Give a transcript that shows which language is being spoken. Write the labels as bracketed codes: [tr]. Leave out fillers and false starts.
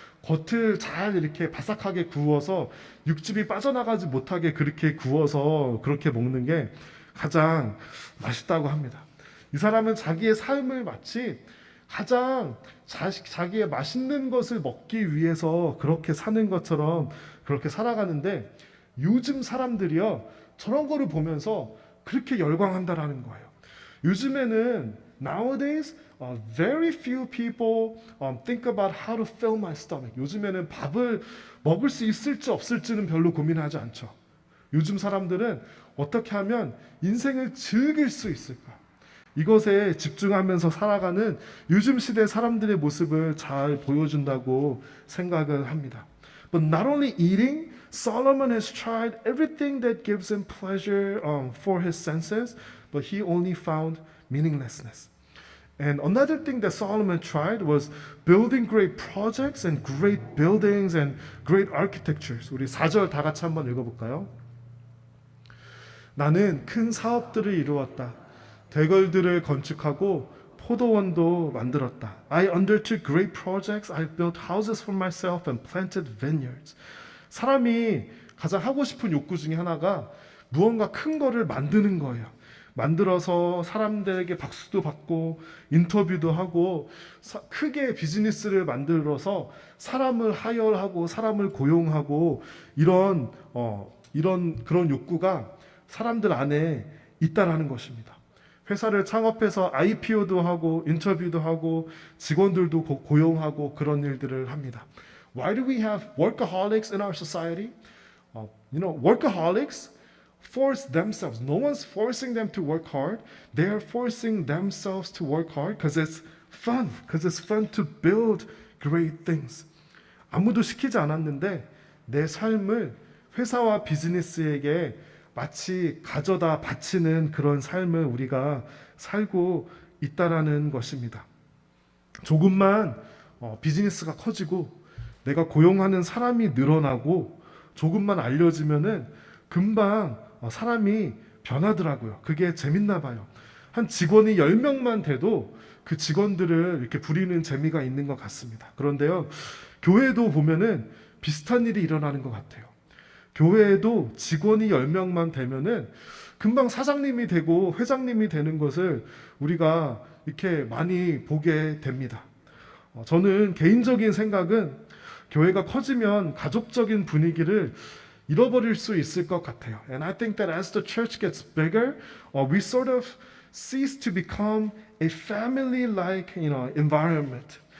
[ko] 겉을 잘 이렇게 바삭하게 구워서 육즙이 빠져나가지 못하게 그렇게 구워서 그렇게 먹는 게 가장 맛있다고 합니다. 이 사람은 자기의 삶을 마치 가장 자기의 맛있는 것을 먹기 위해서 그렇게 사는 것처럼 그렇게 살아가는데 요즘 사람들이요 저런 거를 보면서 그렇게 열광한다라는 거예요. 요즘에는 [en] nowadays very few people think about how to fill my stomach. [ko] 요즘에는 밥을 먹을 수 있을지 없을지는 별로 고민하지 않죠. 요즘 사람들은 어떻게 하면 인생을 즐길 수 있을까? 이것에 집중하면서 살아가는 요즘 시대 사람들의 모습을 잘 보여준다고 생각을 합니다. [en] But not only eating, Solomon has tried everything that gives him pleasure for his senses, but he only found meaninglessness. And another thing that Solomon tried was building great projects and great buildings and great architectures. [ko] 우리 4절 다 같이 한번 읽어볼까요? 나는 큰 사업들을 이루었다. 대궐들을 건축하고 포도원도 만들었다. [en] I undertook great projects. I built houses for myself and planted vineyards. [ko] 사람이 가장 하고 싶은 욕구 중에 하나가 무언가 큰 거를 만드는 거예요. 만들어서 사람들에게 박수도 받고 인터뷰도 하고 크게 비즈니스를 만들어서 사람을 하여하고 사람을 고용하고 이런 그런 욕구가 사람들 안에 있다라는 것입니다. 회사를 창업해서 IPO도 하고 인터뷰도 하고 직원들도 고용하고 그런 일들을 합니다. [en] Why do we have workaholics in our society? Workaholics force themselves. No one's forcing them to work hard. They are forcing themselves to work hard because it's fun. Because it's fun to build great things. [ko] 아무도 시키지 않았는데 내 삶을 회사와 비즈니스에게 마치 가져다 바치는 그런 삶을 우리가 살고 있다라는 것입니다. 조금만 비즈니스가 커지고 내가 고용하는 사람이 늘어나고 조금만 알려지면은 금방 사람이 변하더라고요. 그게 재밌나 봐요. 한 직원이 10명만 돼도 그 직원들을 이렇게 부리는 재미가 있는 것 같습니다. 그런데요, 교회도 보면은 비슷한 일이 일어나는 것 같아요. 교회에도 직원이 10명만 되면은 금방 사장님이 되고 회장님이 되는 것을 우리가 이렇게 많이 보게 됩니다. 저는 개인적인 생각은 교회가 커지면 가족적인 분위기를 잃어버릴 수 있을 것 같아요. [en] And I think that as the church gets bigger, we sort of cease to become a family-like, environment.